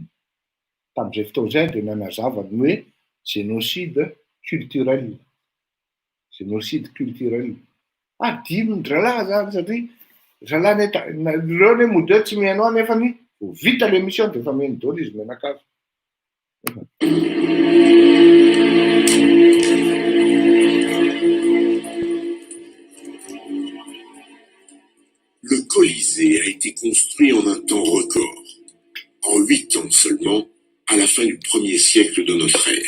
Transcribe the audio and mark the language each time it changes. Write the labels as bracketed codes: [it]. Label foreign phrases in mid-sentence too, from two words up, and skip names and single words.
[mg] Tamin'izay fotoana izay de nanazavany hoe [fr] génocide culturel. Génocide culturel. [mg] Adino ny dralahy zany satria dralahy reo ne mody tsy mihaino nefa ny vita l'émission de efa mihaino daholo izy menakavy. [fr] Le Colisée a été construit en un temps record, en 8 ans seulement, à la fin du 1er siècle de notre ère.